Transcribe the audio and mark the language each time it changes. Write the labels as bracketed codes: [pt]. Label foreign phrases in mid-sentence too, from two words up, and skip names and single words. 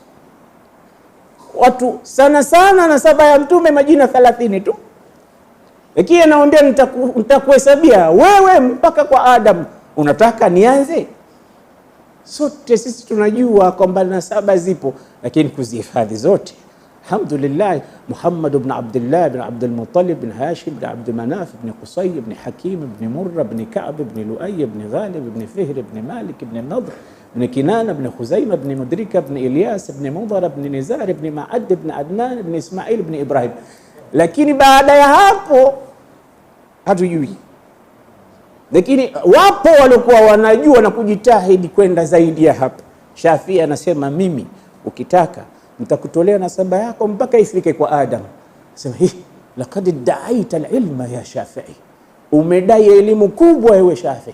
[sw] Watu sana sana nasaba ya Mtume majina 30 tu, lakini anawaambia nitakuhesabia wewe mpaka kwa Adam. Unataka nianze? Sote sisi tunajua kwamba nasaba zipo, lakini kuzihifadhi zote alhamdulillah. Muhammad ibn Abdullah ibn Abdul Muttalib ibn Hashim ibn Abd Manaf ibn Qusay ibn Hakim ibn Murra ibn Ka'b ibn Lu'ay ibn Ghalib ibn Fihr ibn Malik ibn Nadr ibn Kinana ibn Khuzaimah ibn Mudrika ibn Ilyas ibn Mudhar ibn Nizar ibn Ma'ad ibn Adnan ibn Ismail ibn Ibrahim. Lakini baada ya hapo hatujui, lakini wapo walikuwa wanajua na kujitahidi kwenda zaidi ya hapo. Shafi'i anasema mimi ukitaka nitakutolea nasaba yako mpaka ifike kwa Adam. Sema [ar] لقد ادعيت العلم يا شافعي, [sw] umedai elimu kubwa wewe Shafi'i.